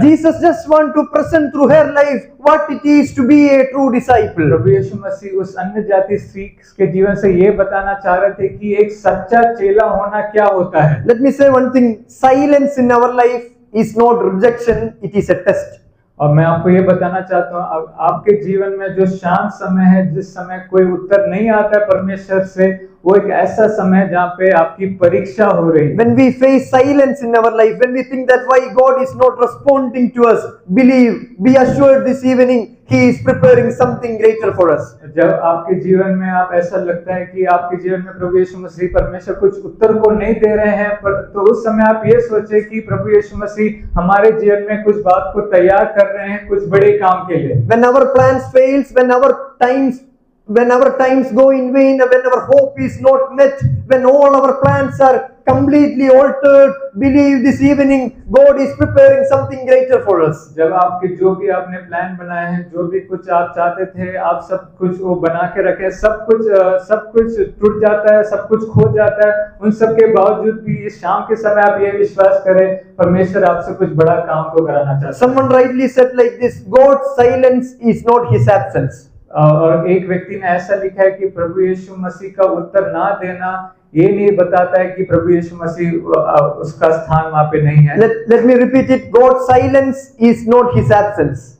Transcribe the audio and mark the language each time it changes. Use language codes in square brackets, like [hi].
[en] Jesus just want to present through her life what it is to be a true disciple. [hi] प्रभु यीशु मसीह उस अन्य जाति स्त्री के जीवन से ये बताना चाह रहे थे कि एक सच्चा चेला होना क्या होता है। [en] Let me say one thing, silence in our life is not rejection, it is a test. [hi] और मैं आपको ये बताना चाहता हूँ, आपके जीवन में जो शांत समय है, जिस समय कोई उत्तर नहीं आता है परमेश्वर से, वो एक ऐसा समय है जहाँ पे आपकी परीक्षा हो रही है। [en] When we face silence in our life, when we think that why God is not responding to us, be assured this evening He is preparing something greater for us. [hi] जब आपके जीवन में आप ऐसा लगता है कि आपके जीवन में प्रभु यीशु मसीह परमेश्वर कुछ उत्तर को नहीं दे रहे हैं, तो उस समय आप ये सोचे कि प्रभु यीशु मसीह हमारे जीवन में कुछ बात को तैयार कर रहे हैं कुछ बड़े काम के लिए। [en] When our plans fails, when our times go in vain, when our hope is not met, when all our plans are completely altered, believe this evening God is preparing something greater for us. [hi] जब आपके जो भी आपने plan बनाए हैं, जो भी कुछ आप चाहते थे, आप सब कुछ वो बना के रखे, सब कुछ टूट जाता है, सब कुछ खो जाता है, उन सब के बावजूद भी इस शाम के समय आप ये विश्वास करें परमेश्वर आपसे कुछ बड़ा काम को कराना चाहता है। [en] Someone rightly said like this, God's silence is not His absence. [hi] और एक व्यक्ति ने ऐसा लिखा है कि प्रभु यीशु मसीह का उत्तर ना देना ये नहीं बताता है कि प्रभु यीशु मसीह उसका स्थान वहाँ पे नहीं है। [en] Let me repeat it, God's silence is not His absence.